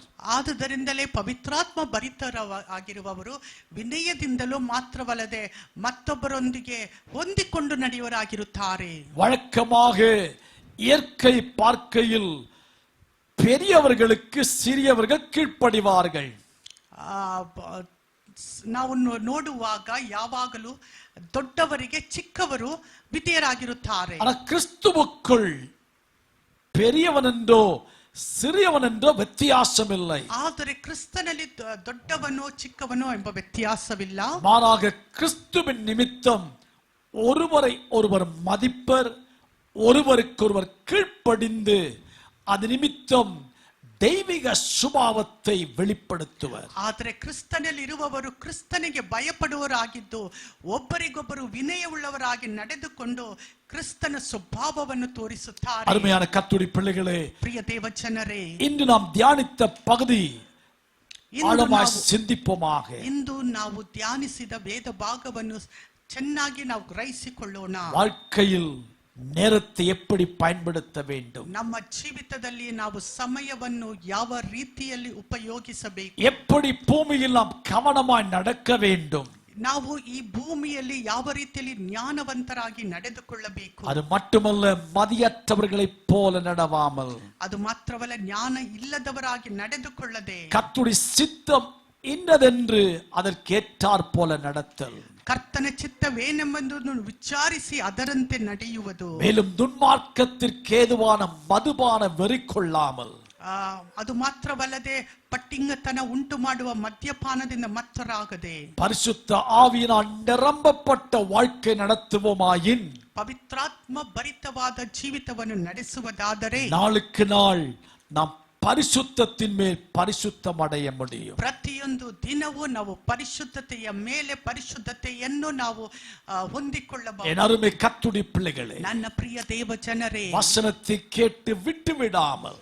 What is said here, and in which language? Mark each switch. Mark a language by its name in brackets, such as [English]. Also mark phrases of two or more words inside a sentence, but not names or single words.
[Kannada] ಆದುದರಿಂದಲೇ ಪವಿತ್ರಾತ್ಮ ಭರಿತರಾಗಿರುವವರು ವಿನಯದಿಂದಲೂ ಮಾತ್ರವಲ್ಲದೆ ಮತ್ತೊಬ್ಬರೊಂದಿಗೆ ಹೊಂದಿಕೊಂಡು ನಡೆಯುವರಾಗಿರುತ್ತಾರೆ. [Tamil] வழக்கமாக இயற்கை பார்க்கையில் பெரியவர்களுக்கு சிறியவர்கள் கீழ்ப்படிவார்கள். [Kannada] ನಾವು ನೋಡುವಾಗ ಯಾವಾಗಲೂ ದೊಡ್ಡವರಿಗೆ ಚಿಕ್ಕವರು ವಿಧೇಯರಾಗಿರುತ್ತಾರೆ. [Tamil] கிறிஸ்துவுக்குள் பெரியவன் என்றோ சிறியவன் என்றோ வித்தியாசம் இல்லை. [Kannada] ಆದರೆ ಕ್ರಿಸ್ತನಲ್ಲಿ ದೊಡ್ಡವನೋ ಚಿಕ್ಕವನೋ ಎಂಬ ವ್ಯತ್ಯಾಸವಿಲ್ಲ. [Tamil] மாறாக கிறிஸ்துவின் நிமித்தம் ஒருவரை ஒருவர் மதிப்பர், ஒருவருக்கொருவர் கீழ்ப்படிந்து அது நிமித்தம் தெய்வீக சுபாவத்தை வெளிப்படுத்துவர். [Kannada] ಆದರೆ ಕ್ರಿಸ್ತನಲ್ಲಿ ಇರುವವರು ಕ್ರಿಸ್ತನಿಗೆ ಭಯಪಡುವವರಾಗಿದ್ದು ಒಬ್ಬರಿಗೊಬ್ಬರು ವಿನಯವುಳ್ಳವರಾಗಿ ನಡೆದುಕೊಂಡು ಕ್ರಿಸ್ತನ ಸ್ವಭಾವವನ್ನು ತೋರಿಸುತ್ತಾರೆ. [Tamil] அருமையான கர்த்தருடைய பிள்ளைகளே, [Kannada] ಪ್ರಿಯ ದೇವಜನರೇ, [Tamil] இன்று நாம் தியானித்த பகுதி ஆழமாய் சிந்திப்போமாக. [Kannada] ಇಂದು ನಾವು ಧ್ಯಾನಿಸಿದ ವೇದ ಭಾಗವನ್ನು ಚೆನ್ನಾಗಿ ನಾವು ಗ್ರಹಿಸಿಕೊಳ್ಳೋಣ. [Tamil] வாழ்க்கையில் நேரத்தை எப்படி பயன்படுத்த வேண்டும், [Kannada] ನಮ್ಮ ಜೀವಿತದಲ್ಲಿ ನಾವು ಸಮಯವನ್ನು ಯಾವ ರೀತಿಯಲ್ಲಿ ಉಪಯೋಗಿಸಬೇಕು, [Tamil] எப்படி பூமியில் நாம் கவனமாய் நடக்க வேண்டும், [Kannada] ನಾವು ಈ ಭೂಮಿಯಲ್ಲಿ ಯಾವ ರೀತಿಯಲ್ಲಿ ಜ್ಞಾನವಂತರಾಗಿ ನಡೆದುಕೊಳ್ಳಬೇಕು. [Tamil] அது மட்டுமல்ல, மதியற்றவர்களைப் போல நடவாமல், [Kannada] ಅದು ಮಾತ್ರವಲ್ಲ, ಜ್ಞಾನ ಇಲ್ಲದವರಾಗಿ ನಡೆದುಕೊಳ್ಳದೆ [Tamil] கர்த்தருடைய சித்தம் இன்னதென்று அதற்கேற்றாற் போல நடத்தல், [Kannada] ಕರ್ತನ ಚಿತ್ತವೇನೆಂಬುದನ್ನು ವಿಚಾರಿಸಿ ಅದರಂತೆ ನಡೆಯುವುದು. [Tamil] மேலும் துன்மார்க்கத்திற்கு ஏதுவான மதுபான வெறி கொள்ளாமல், [Kannada] ಅದು ಮಾತ್ರವಲ್ಲದೆ ಪಟ್ಟಿಂಗತನ ಉಂಟು ಮಾಡುವ ಮದ್ಯಪಾನದಿಂದ ಮತ್ತರಾಗದೆ [Tamil] பரிசுத்த ஆவியினால் நிரம்பப்பட்ட வாழ்க்கை நடத்துவோமாயின் [Kannada] ಪವಿತ್ರಾತ್ಮ ಭರಿತವಾದ ಜೀವಿತವನ್ನು ನಡೆಸುವುದಾದರೆ [Tamil] நாளுக்கு நாள் நாம் பரிசுத்தத்தின் மேல் பரிசுத்தம் அடைய முடியும். [Kannada] ಪ್ರತಿಯೊಂದು ದಿನವೂ ನಾವು ಪರಿಶುದ್ಧತೆಯ ಮೇಲೆ ಪರಿಶುದ್ಧತೆಯನ್ನು ನಾವು ಹೊಂದಿಕೊಳ್ಳಬಹುದು. [Tamil] என் அருமை கர்த்தருடைய பிள்ளைகளே, [Kannada] ನನ್ನ ಪ್ರಿಯ ದೇವ ಜನರೇ, [Tamil] வசனத்தை கேட்டு விட்டு விடாமல்,